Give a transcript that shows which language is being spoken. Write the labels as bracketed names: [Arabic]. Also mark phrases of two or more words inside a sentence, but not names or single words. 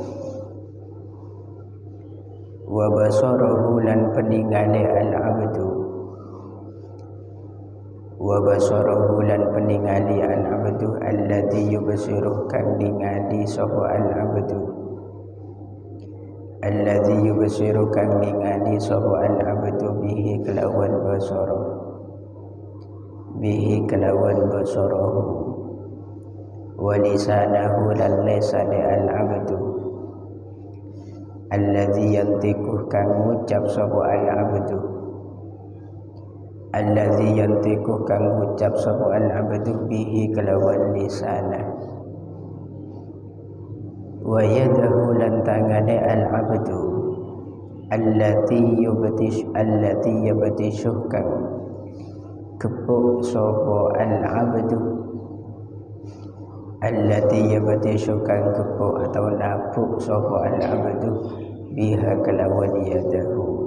[Arabic] wa basarahu [Javanese] lan peningale al-abdu, [Arabic] wa basarahu [Javanese] lan peningali [Arabic] al-abdu alladzi yubsiruh [Javanese] kang ningali sapa [Arabic] al-abdu, alladzi yubsiruh [Javanese] kang ningali sapa [Arabic] al-abdu bihi [Javanese] kelawan basara, bihi kelawan [Arabic] basarahu wa lisanahu [Javanese] lan lisane [Arabic] al-abdu alladzi yantiqu [Javanese] kang ngucap sapa al-abdu, [Arabic] allazi yantiqu [Javanese] kang ngucap sapa [Arabic] al-abdu bihi [Javanese] kelawan lisana, [Arabic] wa yadahu [Javanese] lan tangane [Arabic] al-abdu allati yubtishu [Javanese] kang kepuk sapa [Arabic] al-abdu, allati yubtishu [Javanese] kang kepuk atau napuk sapa [Arabic] al-abdu biha [Javanese] kelawan yadahu,